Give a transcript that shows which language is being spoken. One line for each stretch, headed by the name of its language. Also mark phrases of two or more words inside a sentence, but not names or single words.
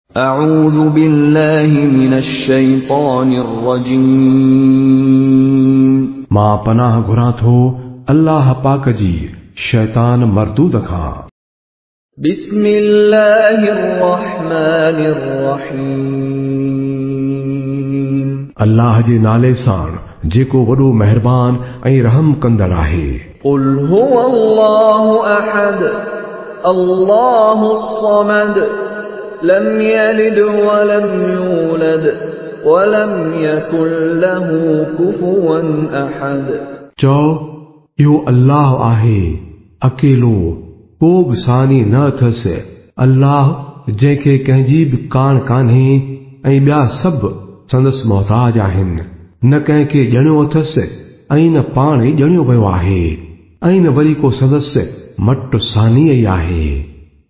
Arabic: أعوذ بالله من الشيطان الرجيم
Sindhi: मां पनाह घुरां थो अल्लाह पाक जी शैतान मरदूद खां।
Arabic: بسم الله الرحمن الرحيم
Sindhi: अल्लाह जे नाले सां जेको वॾो मेहरबान ऐं रहम कंदड़ आहे।
Arabic: قل هو الله أحد الله الصمد لم يلد ولم يولد ولم يكن له كفوا أحد
Sindhi: चओ इहो अल्लाह आहे अकेलो, को बि सानी न अथसि, अल्लाह जंहिंखे कंहिंजी बि कान कान्हे ऐं ॿिया सभु संदसि मोहताज आहिनि। न कंहिंखे ॼणियो अथसि ऐं न पाण ई ॼणियो वियो आहे ऐं न वरी को संदसि मट सानी ई आहे।